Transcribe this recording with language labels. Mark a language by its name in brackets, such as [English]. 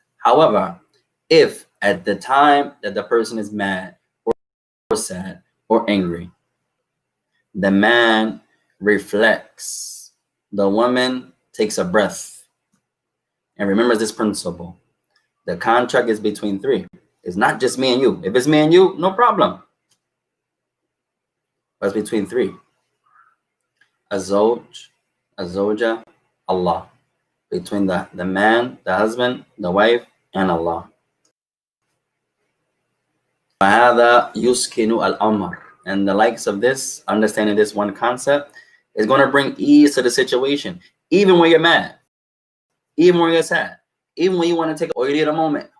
[English] However, if at the time that the person is mad or sad or angry, the man reflects, the woman takes a breath and remembers this principle. The contract is between 3. It's not just me and you. If it's me and you, no problem. But it's between 3. [Arabic] الزوج, الزوجة, Allah. [English] Between the man, the husband, the wife, and Allah. [Arabic] وهذا يسكن الأمر. [English] And the likes of this, understanding this one concept, is going to bring ease to the situation. Even when you're mad, even when you're sad, even when you want to take, or you need a moment.